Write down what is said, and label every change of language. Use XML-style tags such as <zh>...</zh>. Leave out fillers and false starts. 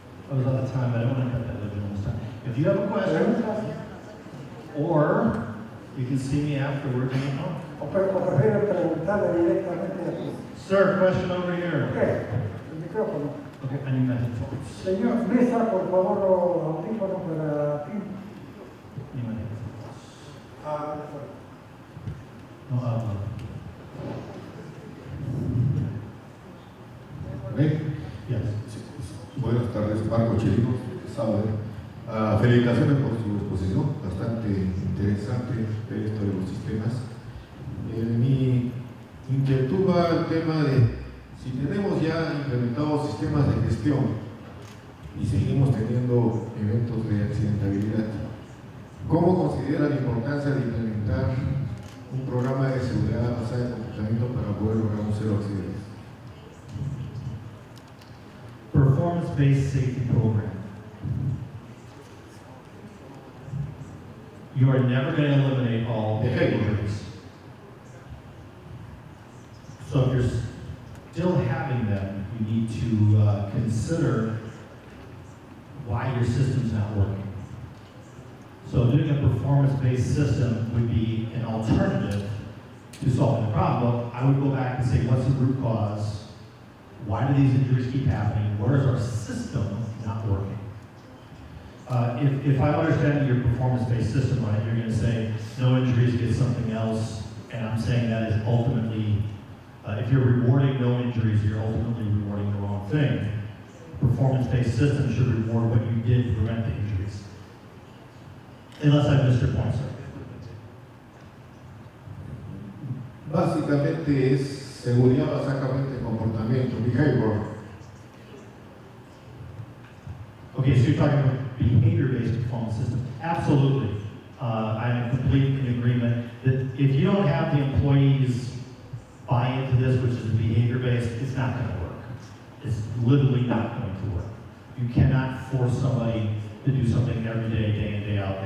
<en>I was out of time, but I don't want to cut that original this time. If you have a question, or you can see me afterwards on the phone.</en> <es>O prefiero preguntarle directamente a ti.</es> <en>Sir, question over here.</en> <es>Okay, el micrófono.</es> <en>Okay, I need my headphones.</en> <es>Señor Mesa, por favor, audífono para ti.</es> <en>Need my headphones. Ah,</en> <es>No hablo.</es> <en>Yes.</en> <es>Buenas tardes, Marco Chirinos, felicitaciones por su exposición, bastante interesante ver esto de los sistemas. Mi inquietud va al tema de si tenemos ya implementados sistemas de gestión y seguimos teniendo eventos de accidentabilidad, ¿cómo considera la importancia de implementar un programa de seguridad basada en comportamiento para poder lograr un cero accidentes?</es> <en>Performance-based safety program. You are never going to eliminate all behaviors. So if you're still having them, you need to consider why your system's not working. So doing a performance-based system would be an alternative to solving the problem. Well, I would go back and say, what's the root cause? Why do these injuries keep happening? Where is our system not working? If I'm understanding your performance-based system right, you're going to say no injuries, get something else, and I'm saying that is ultimately, if you're rewarding no injuries, you're ultimately rewarding the wrong thing. Performance-based system should reward what you did to prevent the injuries. Unless I missed your point, sir.</en> <es>Básicamente es seguridad básicamente en comportamiento,</es> <en>behavior. Okay, so you're talking about behavior-based performance system. Absolutely. I'm completely in agreement that if you don't have the employees buy into this, which is behavior-based, it's not going to work. It's literally not going to work. You cannot force somebody to do something every day, day in, day out.</en>